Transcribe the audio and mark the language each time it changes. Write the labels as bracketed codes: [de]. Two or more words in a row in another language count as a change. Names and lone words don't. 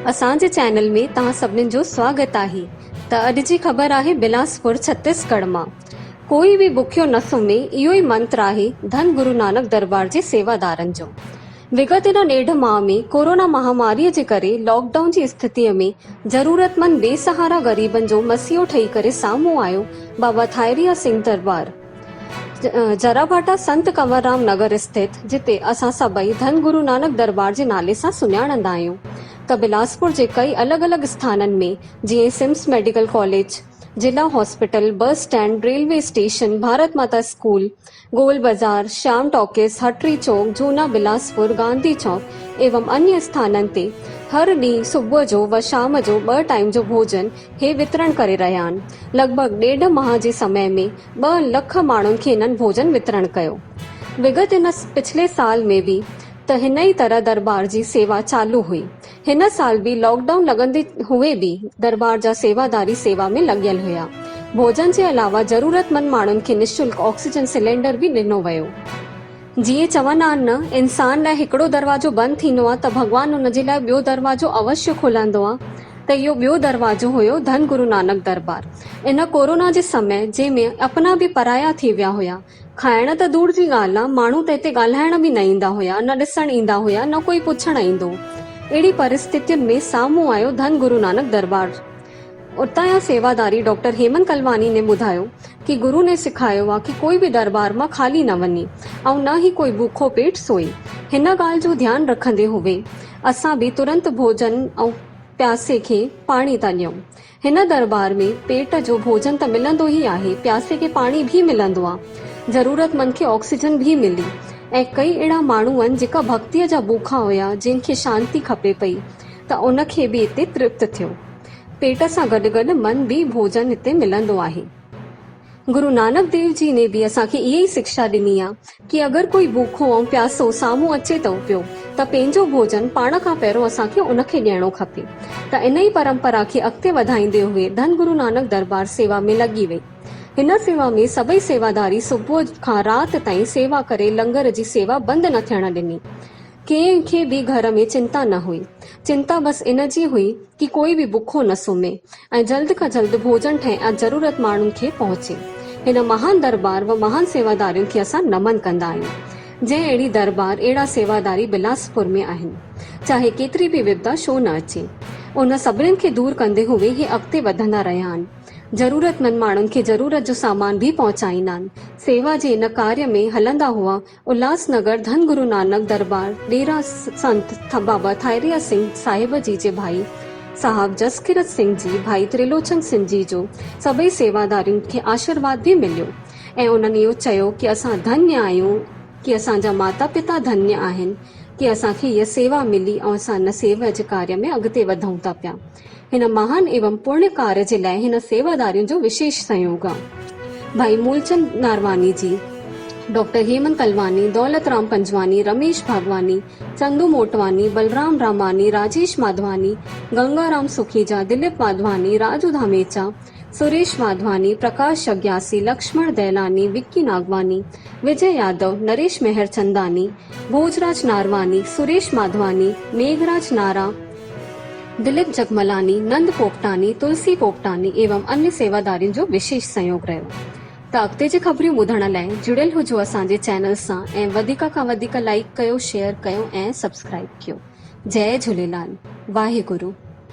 [sd] असांजे चैनल में तव्हां सभिनीनि जो स्वागत आहे। त अॼु जी ख़बर आहे बिलासपुर छत्तीसगढ़ मां। कोई बि बुखियो न सुम्हे, इहो ई मंत्र आहे धन गुरु नानक दरबार जे सेवादारनि जो। विगत इन ॾेढ माह में कोरोना महामारीअ जे करे लॉकडाउन जी स्थितीअ में ज़रूरतमंद बेसहारा ग़रीबनि जो मसीहो ठही करे साम्हूं आयो बाबा थायरिया सिंह दरबार जराभाटा संत कंवरराम नगर स्थित, जिते असां सभई धन गुरु नानक दरबार जे नाले सां सुञाणंदा आहियूं। त बिलासपुर जे कई अलॻि अलॻि स्थाननि में जीअं सिम्स मेडिकल कॉलेज, जिला हॉस्पिटल, बस स्टैंड, रेलवे स्टेशन, भारत माता स्कूल, गोल बाजार, श्याम टॉकीज, हटरी चौक, जूना बिलासपुर, गांधी चौक एवं अन्य स्थाननि ते हर ॾींहुं सुबुह जो व शाम जो 2 टाइम जो भोजन हे वितरण करे रहिया आहिनि। लॻभॻि 1.5 माह जे समय में 2 लख माण्हुनि खे इन्हनि भोजन वितरण कयो। विगत इन पिछले साल में बि त हिन ई तरह दरबार जी सेवा चालू हुई। हिन साल बि लॉकडाउन लॻंदे हुए बि दरबार जा सेवादारी सेवा में लॻियल हुया। भोजन जे अलावा ज़रूरतमंद माण्हुनि खे निशुल्क ऑक्सीजन सिलेंडर बि ॾिनो वियो। जीअं चवंदा आहिनि न, इंसान लाइ हिकिड़ो दरवाजो बंदि थींदो आहे त भॻवानु हुन जे लाइ ॿियो दरवाजो अवश्य खोलंदो आहे। त इहो ॿियो दरवाजो हुयो धन गुरु नानक दरबार। इन कोरोना जे समय जंहिंमें अपना बि पराया थी विया हुया, खाइण त दूर जी ॻाल्हि आहे, माण्हू त हिते ॻाल्हाइण बि न ईंदा हुया, न ॾिसण ईंदा हुया, न कोई पुछण ईंदो। अहिड़ी परिस्थितियुनि में साम्हूं आयो धन गुरु नानक दरबार। उतां जा सेवादारी डॉक्टर हेमंत कलवानी ने ॿुधायो कि गुरु ने सिखायो आहे कि कोई बि दरबार मां खाली न वञे ऐं न ही कोई भूखो पेट सोए। हिन ॻाल्हि जो ध्यानु रखंदे हुए असां बि तुरंत भोजन ऐं प्यासे खे पाणी था ॾियूं। हिन दरबार में पेट जो भोजन त मिलंदो ई आहे, प्यासे खे पाणी भी मिलंदो आहे, ज़रूरतमंद खे ऑक्सीजन भी मिली ऐं कई अहिड़ा माण्हू आहिनि जेका भक्तीअ जा बुखा हुया, जिनखे शांती खपे पई, त उनखे बि हिते तृप्त थियो। पेट सां गॾु गॾु मन बि भोजन हिते मिलंदो आहे। गुरु नानक देव जी ने बि असांखे इहा ई शिक्षा ॾिनी आहे कि अगरि कोई भूखो ऐं प्यासो साम्हूं अचे थो पियो त पंहिंजो भोजन पाण खां पहिरियों असांखे उनखे ॾियणो खपे। त इन ई परंपरा खे अॻिते वधाईंदे हुए धन गुरु नानक दरबार सेवा में लॻी वई। हिन सेवा में सभई सेवादारी सुबुह खां राति ताईं सेवा करे लंगर जी सेवा बंदि न थियण ॾिनी। कंहिंखे बि घर में चिंता न हुई। चिंता बस इन जी हुई कि कोई बि बुखो न सुम्हे ऐं जल्द खां जल्द भोजन ठहे ऐं ज़रूरत माण्हुनि खे पहुचे। हिन महान दरबार व महान सेवादारियुनि खे असां नमन कंदा आहियूं। जंहिं अहिड़ी दरबार, अहिड़ा सेवादारी बिलासपुर में आहिनि, चाहे केतिरी बि विपदा छो न अचे, उन सभिनीनि खे दूर कंदे हुए हे अॻिते वधंदा रहिया आहिनि। ज़रूरतमंद माण्हुनि खे ज़रूरत जो सामान भी पहुचाईंदा आहिनि। सेवा जे इन कार्य में हलंदा हुआ उल्हासनगर धन गुरु नानक दरबार डेरा संत बाबा थायरिया सिंह साहिब जी जे भाई साहब जसकिरत सिंह जी, भाई त्रिलोचन सिंह जी जो सभई सेवादारियुनि खे आशीर्वाद भी मिलियो ऐं उन्हनि इहो चयो कि असां धन्य आहियूं, कि असांजा माता पिता धन्य आहिनि कि असांखे हीअ सेवा मिली ऐं असां हिन सेवा जे कार्य में अॻिते वधूं था पिया। हिन महान एवं पुण्य कार्य जे लाइ हिन सेवादारियुनि जो विशेष सहयोग आहे। भाई मूलचंद नारवानी जी, डॉक्टर हेमंत कलवानी, दौलत राम पंजवानी, रमेश भागवानी, चंदू मोटवानी, बलराम रामानी, राजेश माधवानी, गंगाराम सुखीजा, दिलीप माधवानी, राजू धामेचा, सुरेश माधवानी, प्रकाश अग्यासी, लक्ष्मण दैलानी, विक्की नागवानी, विजय यादव, नरेश मेहरचंदानी, भोजराज नारवानी, सुरेश माधवानी, मेघराज नारा, दिलीप जगमलानी, नंद पोपटानी, तुलसी पोपटानी एवं अन्य सेवादारियुनि जो विशेष सहयोग रहियो। त अॻिते जी ख़बरियूं ॿुधण लाइ जुड़ियल हुजो असांजे चैनल सां ऐं वधीक खां वधीक लाइक कयो, शेयर कयो ऐं सब्सक्राइब कयो। जय झूलेलाल। वाहेगुरु।